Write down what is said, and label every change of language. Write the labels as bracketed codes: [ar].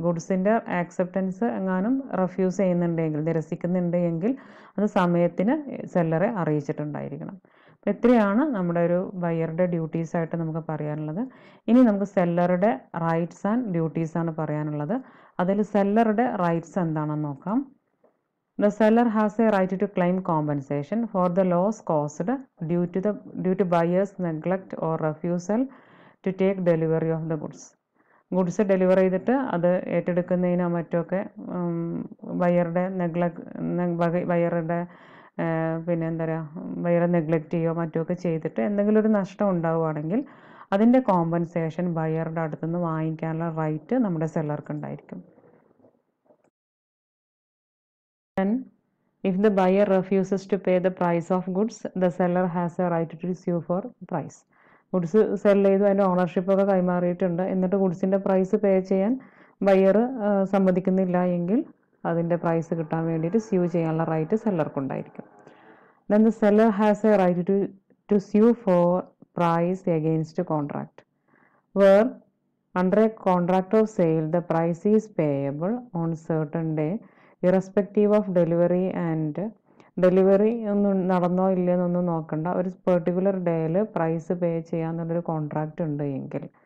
[ml] ഗുഡ്സിൻ്റെ acceptance എങ്ങാനും refuse ചെയ്യുന്നുണ്ടെങ്കിൽ, നിരസിക്കുന്നുണ്ട് എങ്കിൽ അത് സമയത്തിന് സെല്ലറെ അറിയിച്ചിട്ടുണ്ടായിരിക്കണം. അപ്പോൾ ഇത്രയാണ് നമ്മുടെ ഒരു ബയറുടെ ഡ്യൂട്ടീസായിട്ട് നമുക്ക് പറയാനുള്ളത്. ഇനി നമുക്ക് സെല്ലറുടെ റൈറ്റ്സ് ആൻഡ് ഡ്യൂട്ടീസാണ് പറയാനുള്ളത്. അതിൽ സെല്ലറുടെ റൈറ്റ്സ് എന്താണെന്ന് നോക്കാം. [en] The seller has a right to claim compensation for the loss caused due to buyer's neglect or refusal to take delivery of the goods. [ml] Goods deliver ചെയ്തിട്ട് അത് ഏറ്റെടുക്കുന്നതിനോ മറ്റൊക്കെ ബയറുടെ ബയറുടെ പിന്നെ എന്താ പറയുക ബയറെ നെഗ്ലക്റ്റ് ചെയ്യുകയോ മറ്റൊക്കെ ചെയ്തിട്ട് എന്തെങ്കിലും ഒരു നഷ്ടം ഉണ്ടാവുകയാണെങ്കിൽ അതിൻ്റെ കോമ്പൻസേഷൻ ബയറുടെ അടുത്തുനിന്ന് വാങ്ങിക്കാനുള്ള റൈറ്റ് നമ്മുടെ സെല്ലർക്ക് ഉണ്ടായിരിക്കും. [en] Then, if the buyer refuses to pay the price of goods, the seller has a right to sue for price. [ml] Goods sell ചെയ്തു അതിൻ്റെ ഓണർഷിപ്പൊക്കെ കൈമാറിയിട്ടുണ്ട്, എന്നിട്ട് ഗുഡ്സിൻ്റെ പ്രൈസ് പേ ചെയ്യാൻ ബയർ സമ്മതിക്കുന്നില്ല എങ്കിൽ അതിൻ്റെ പ്രൈസ് കിട്ടാൻ വേണ്ടിയിട്ട് സ്യൂ ചെയ്യാനുള്ള right സെല്ലർക്കുണ്ടായിരിക്കും. [en] Then the seller has a right to sue for price against contract, where under a contract of sale the price is payable on certain day irrespective of delivery, and [ml] delivery ഒന്നും നടന്നോ ഇല്ലയെന്നൊന്നും നോക്കണ്ട, ഒരു particular ഡേയിൽ price പേ ചെയ്യാന്നുള്ളൊരു contract ഉണ്ട് എങ്കിൽ